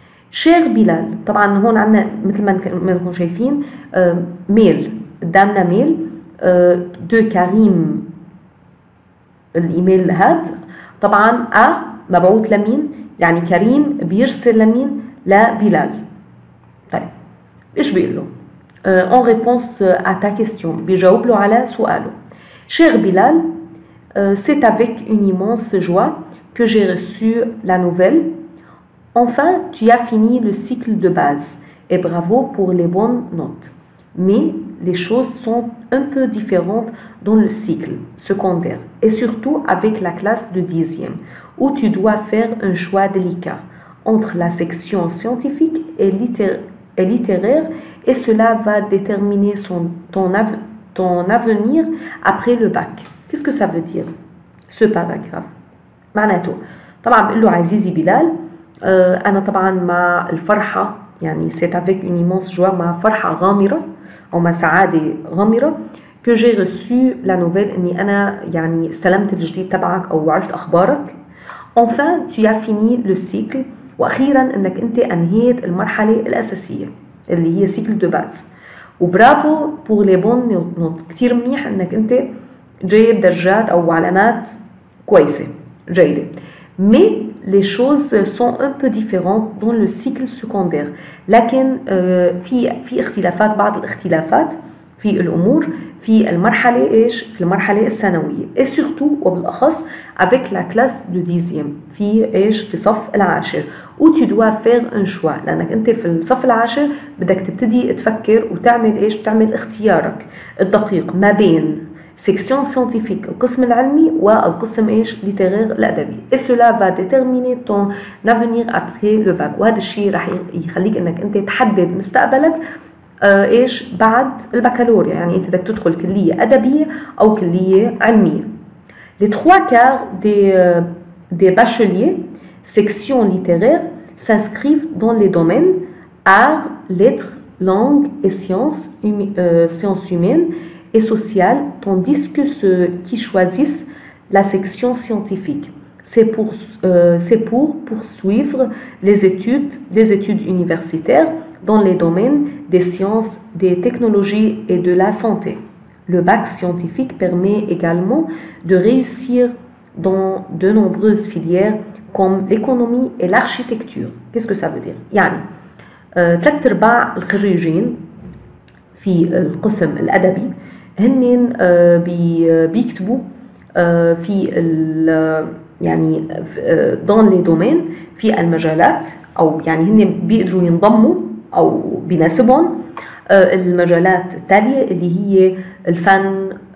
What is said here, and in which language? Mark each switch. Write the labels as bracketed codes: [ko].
[ar] شيخ بلال، طبعا هون عندنا مثل ما نكون شايفين ميل، قدامنا ميل دو كريم، الايميل هاد طبعا مبعوث لمين؟ يعني كريم بيرسل لمين؟ لبلال. طيب ايش بيقول له؟ [fr] en réponse à ta question، [ar] بيجاوب له على سؤاله. [fr] cher Bilal، c'est avec une immense joie que j'ai reçu la nouvelle. Enfin, tu as fini le cycle de base et bravo pour les bonnes notes. Mais les choses sont un peu différentes dans le cycle secondaire et surtout avec la classe de 10e où tu dois faire un choix délicat entre la section scientifique et littéraire et cela va déterminer ton avenir après le bac. Qu'est-ce que ça veut dire ce paragraphe؟ [ar] معناته طبعا بقول له عزيزي بلال، أنا طبعا مع الفرحة، يعني [fr] c'est avec une immense joie، [ar] مع فرحة غامرة أو مع سعادة غامرة [fr] que j'ai reçu la nouvelle، [ar] إني أنا يعني استلمت الجديد تبعك أو عرفت أخبارك. [fr] enfin tu as fini le cycle، [ar] وأخيرا إنك أنت أنهيت المرحلة الأساسية اللي هي [fr] cycle de base. [ar] وبرافو [fr] pour les bonnes notes، [ar] كتير منيح إنك أنت جايب درجات أو علامات كويسة جيدة. [fr] mais les choses sont un peu différentes dans le cycle secondaire، [ar] لكن في اختلافات، بعض الاختلافات في الأمور في المرحلة إيش؟ في المرحلة الثانوية. [fr] et surtout [ar] وبالأخص [fr] avec la classe de 10e، [ar] في إيش؟ في صف العاشر. [fr] où tu dois faire un choix، [ar] لأنك أنت في الصف العاشر بدك تبتدي تفكر وتعمل إيش؟ تعمل اختيارك الدقيق ما بين [fr] section scientifique [ar] القسم العلمي والقسم إيش؟ littéraire الأدبي. [fr] et cela va déterminer ton avenir après le bac، [ar] وهذا الشيء راح يخليك إنك أنت تحدد مستقبلك إيش بعد البكالوريا، يعني أنت بدك تدخل كلية أدبية أو كلية علمية. [fr] les 3/4 des bacheliers section littéraire s'inscrivent dans les domaines arts, lettres, langues et sciences humaines et sociales, tandis que ceux qui choisissent la section scientifique, c'est pour poursuivre les études universitaires dans les domaines des sciences, des technologies et de la santé. Le bac scientifique permet également de réussir dans de nombreuses filières comme l'économie et l'architecture. Qu'est-ce que ça veut dire؟ [ar] يعني 3/4 الخريجين في القسم الأدبي هن بيكتبوا في يعني [fr] dans les domaines، [ar] في المجالات، أو يعني هن بيقدروا ينضموا أو بيناسبهم المجالات التالية اللي هي الفن،